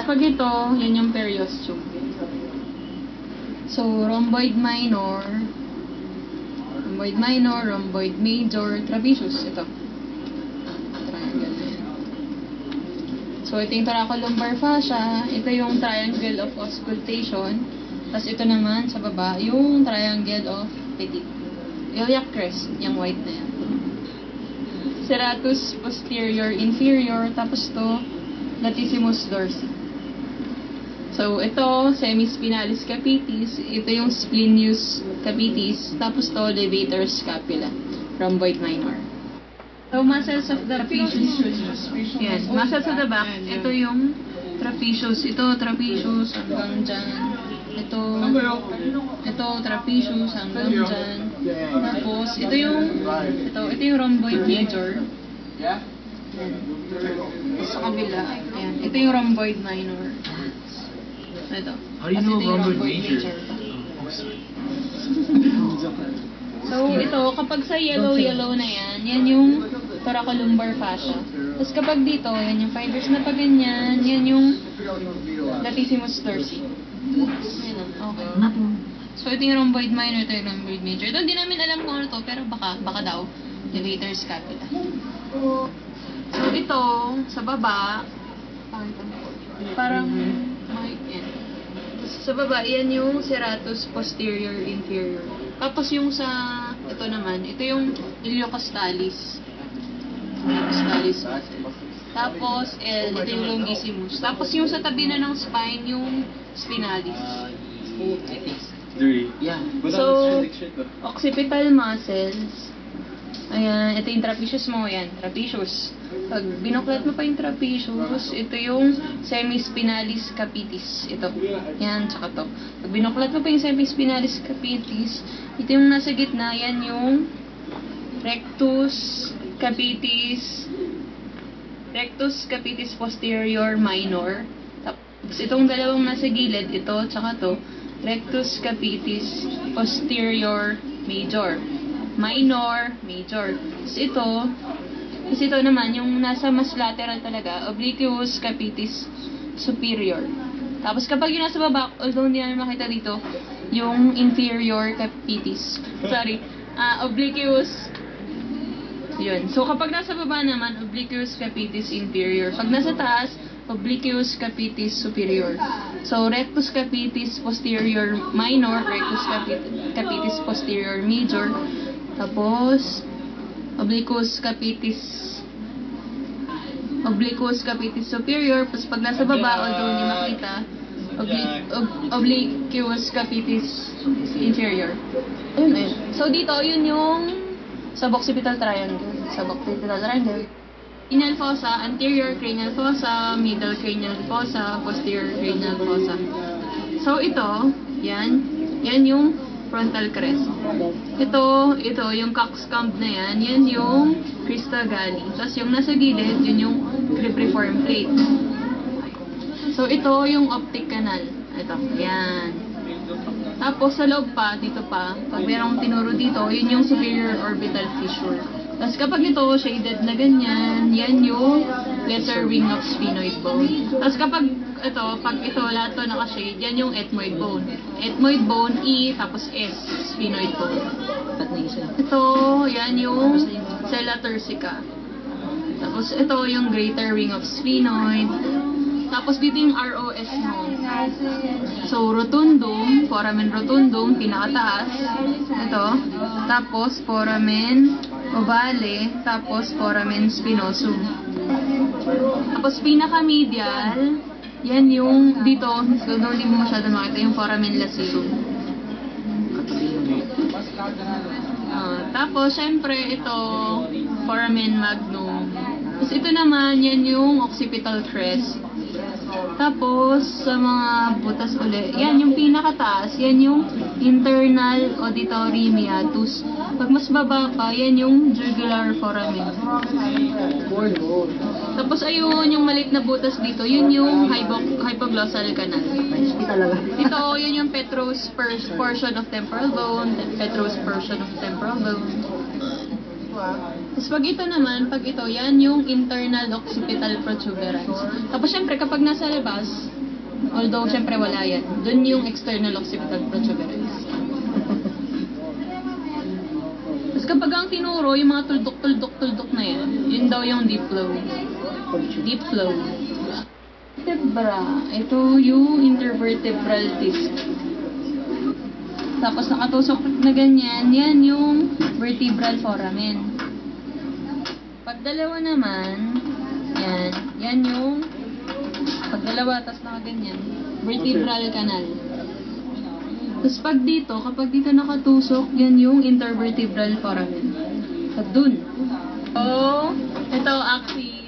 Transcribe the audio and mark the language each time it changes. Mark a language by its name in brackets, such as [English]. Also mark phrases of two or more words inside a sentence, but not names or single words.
[Filipino] Tapos, pag ito, yan yung periosteum. So, [English] rhomboid minor, rhomboid major, trapezius. [Filipino] Ito. Triangle na yan. So, ito yung [English] thoracolumbar fascia. [Filipino] Ito yung [English] triangle of auscultation. [Filipino] Tapos, ito naman, sa baba, yung [English] triangle of petit. Iliac crest, [Filipino] yung white na yan. [English] Serratus posterior inferior. [Filipino] Tapos, to [English] latissimus dorsi. [Filipino] So, ito, [English] semispinalis capitis. [Filipino] Ito yung [English] splenius capitis. [Filipino] Tapos to, [English] levator scapula. Rhomboid minor. So, muscles of the trapezius. Yes, muscles of the back. [Filipino] Ito yung trapezius. Ito, trapezius hanggang dyan. Ito, trapezius hanggang dyan. Tapos, ito yung [English] rhomboid major. [Filipino] Ayan. Sa kabila. Ayan. Ito yung [English] rhomboid minor. [Filipino] Ito. [English] How do you know rhomboid major? So, [Filipino] ito, kapag sa yellow na yan yung [English] thoracolumbar fascia. [Filipino] Tapos kapag dito, yan yung fibers na pag ganyan, yan yung [English] latissimus dorsi. [Filipino] Okay. So, ito yung [English] rhomboid minor, [Filipino] ito yung [English] rhomboid major. [Filipino] Ito, hindi namin alam kung ano to, pero baka daw, [English] levator scapula. [Filipino] So, ito, sa baba, parang, sa baba, yan yung [English] serratus posterior inferior. [Filipino] Tapos yung sa, ito naman, ito yung iliocostalis. [English] Iliocostalis. [Filipino] Tapos, ito yung longissimus. Tapos yung sa tabi na ng spine, yung spinalis. [English] Three. So, occipital muscles. [Filipino] Ayan, ito yung trapezius mo. Ayan, trapezius. Pag binuklat mo pa yung trapezius, ito yung [English] semispinalis capitis. [Filipino] Ito. Yan, tsaka to. Pag binuklat mo pa yung [English] semispinalis capitis, [Filipino] ito yung nasa gitna. Yan yung [English] rectus capitis posterior minor. [Filipino] Tapos itong dalawang nasa gilid, ito, tsaka to, [English] rectus capitis posterior major. Minor, major. [Filipino] Tapos ito naman, yung nasa mas lateral talaga, [English] obliquus capitis superior. [Filipino] Tapos kapag yung nasa baba, although hindi namin makita dito, yung [English] inferior capitis. Obliquus. Yun. [Filipino] So kapag nasa baba naman, [English] obliquus capitis inferior. [Filipino] Pag nasa taas, [English] obliquus capitis superior. So, rectus capitis posterior minor, rectus capitis posterior major, tapos obliquus capitis superior, [Filipino] tapos pag nasa baba, although hindi makita, [English] obliquus capitis inferior. [Filipino] Ayun. So, dito, yun yung sa [English] occipital triangle. Cranial fossa, anterior cranial fossa, middle cranial fossa, posterior cranial fossa. [Filipino] So, ito, yan yung [English] frontal crest. [Filipino] Ito, yung coxcomb na yan yung [English] crista galli. [Filipino] Tapos yung nasa gilid, yun yung [English] cribriform plate. [Filipino] So, ito yung [English] optic canal. [Filipino] Ito, yan. Tapos, sa loob pa, dito pa, pag merong tinuro dito, yun yung [English] superior orbital fissure. [Filipino] Tapos kapag ito, shaded na ganyan, yan yung [English] lesser wing of sphenoid bone. [Filipino] Tapos kapag pag ito, lahat to naka-shade, yan yung [English] ethmoid bone. Ethmoid bone, E, tapos S, sphenoid bone. [Filipino] Ito, yan yung [English] sella turcica. [Filipino] Tapos ito yung [English] greater wing of sphenoid. [Filipino] Tapos dito yung ROS mo. [English] So, rotundum, foramen rotundum, pinakataas. [Filipino] Ito. Tapos, [English] foramen ovale, tapos foramen spinosum. [Filipino] Tapos, pinaka-medial, yan yung dito, although hindi mo masyado makita, yung [English] foramen lacivum. [Filipino] Tapos, syempre, ito, [English] foramen magnum. [Filipino] Tapos, ito naman, yan yung [English] occipital crest. [Filipino] Tapos, sa mga butas uli, yan yung pinakataas, yan yung [English] internal auditory meatus. [Filipino] Pag mas baba pa, yan yung [English] jugular foramen. [Filipino] Tapos, ayun, yung maliit na butas dito, yun yung [English] hypoglossal canal. [Filipino] Ito, yun yung [English] petrous portion of temporal bone, petrous portion of temporal bone. [Filipino] Tapos pag ito naman, yan yung [English] internal occipital protuberance. [Filipino] Tapos syempre, kapag nasa labas, although syempre wala yan, dun yung [English] external occipital protuberance. [Filipino] Tapos kapag ang tinuro, yung mga tuldok na yan, yun daw yung [English] deep flow. Deep flow. Vertebra, [Filipino] ito yung [English] intervertebral disc. [Filipino] Tapos nakatusok na ganyan, yan yung [English] vertebral foramen. [Filipino] Pag dalawa naman, yan yung pag dalawa, tapos nakaganyan, [English] vertebral canal. [Filipino] Tapos pag dito, kapag dito nakatusok, yan yung [English] intervertebral foramen. [Filipino] Pag dun. So, ito axis.